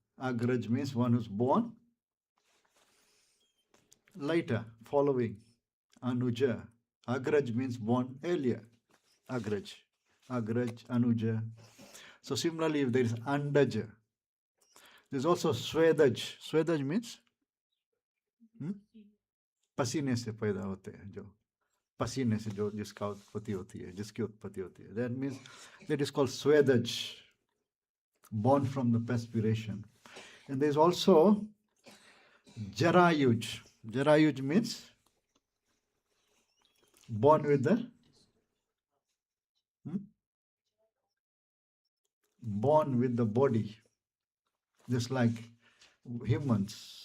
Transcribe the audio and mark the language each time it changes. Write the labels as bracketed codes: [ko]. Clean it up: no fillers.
[en] Agraj means one who's born later, following. Anuja. Agraj means born earlier. Agraj. Agraj, Anuja. So similarly, if there is Andaja, there's also Swedaj. [hi] Swedaj means पसीने से पैदा होते हैं जो पसीने से जो जिसका उत्पत्ति होती है जिसकी उत्पत्ति होती है [en] that means that is called Swedaj, born from the perspiration. And there's also Jarayuj. Jarayuj means born with the born with the body, just like humans.